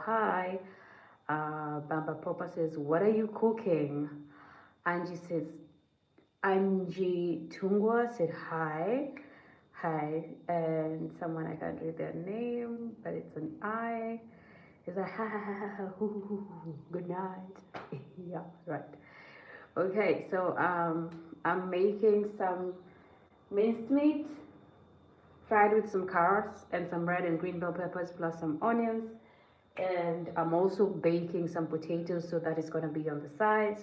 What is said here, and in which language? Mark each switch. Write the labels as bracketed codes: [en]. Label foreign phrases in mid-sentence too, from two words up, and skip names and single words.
[en] Hi. Bamba Popa says, what are you cooking? Angie Tungwa said hi. Hi. And someone, I can't read their name, but it's an I. It's like, ha ha ha ha, hoo, hoo, hoo, good night. Yeah, right. Okay, so I'm making some minced meat fried with some carrots and some red and green bell peppers plus some onions, and I'm also baking some potatoes, so that is going to be on the side.